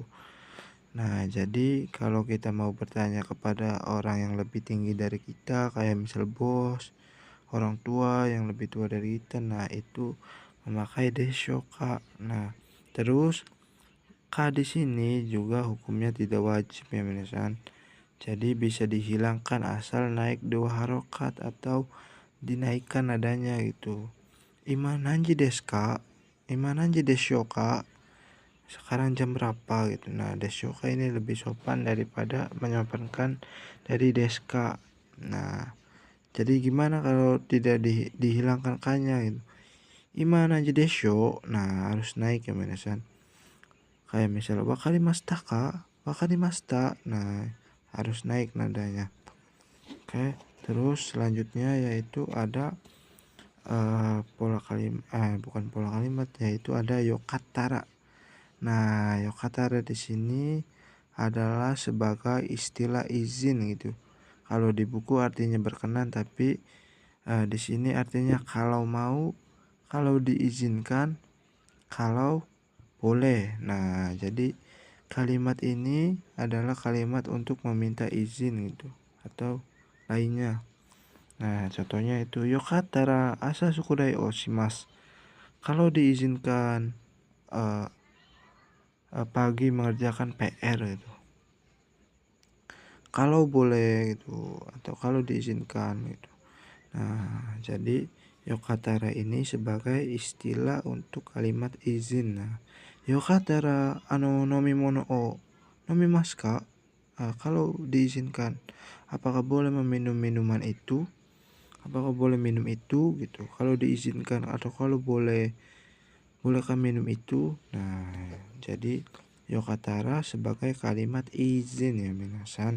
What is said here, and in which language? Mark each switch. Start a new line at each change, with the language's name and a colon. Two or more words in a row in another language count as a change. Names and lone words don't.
Indonesian: Nah, jadi kalau kita mau bertanya kepada orang yang lebih tinggi dari kita, kayak misal bos, orang tua yang lebih tua dari kita, nah itu memakai deshoka. Nah, terus ka di sini juga hukumnya tidak wajib ya minasan. Jadi bisa dihilangkan asal naik 2 harokat atau dinaikkan nadanya gitu.
Japanese: 今何時ですか？今何時ですか?
Indonesian: Sekarang jam berapa gitu. Nah, desyoka ini lebih sopan daripada menyopankan dari deska. Nah, jadi gimana kalau tidak dihilangkan kanya gitu.
Japanese: 今何時です?
Indonesian: Nah, harus naik ya minasan. Kayak misalnya
Japanese: 分かりましたか?
Indonesian: Wakarimashita. Nah, harus naik nadanya. Oke, terus selanjutnya yaitu ada bukan pola kalimat, yaitu ada yokatara. Nah, yokatara di sini adalah sebagai istilah izin gitu. Kalau di buku artinya berkenan, tapi di sini artinya kalau mau, kalau diizinkan, kalau boleh. Nah, jadi kalimat ini adalah kalimat untuk meminta izin gitu atau lainnya. Nah, contohnya itu
Japanese: よかったら朝宿題をします.
Indonesian: Kalau diizinkan pagi mengerjakan PR gitu. Kalau boleh gitu atau kalau diizinkan gitu. Nah, jadi yokatara ini sebagai istilah untuk kalimat izin. Nah,
Japanese: よかったら飲み物を飲みますか?
Indonesian: Kalau diizinkan, apakah boleh meminum minuman itu? Apakah boleh minum itu gitu? Kalau diizinkan atau kalau bolehkah minum itu? Nah, jadi yokatara sebagai kalimat izin ya minasan.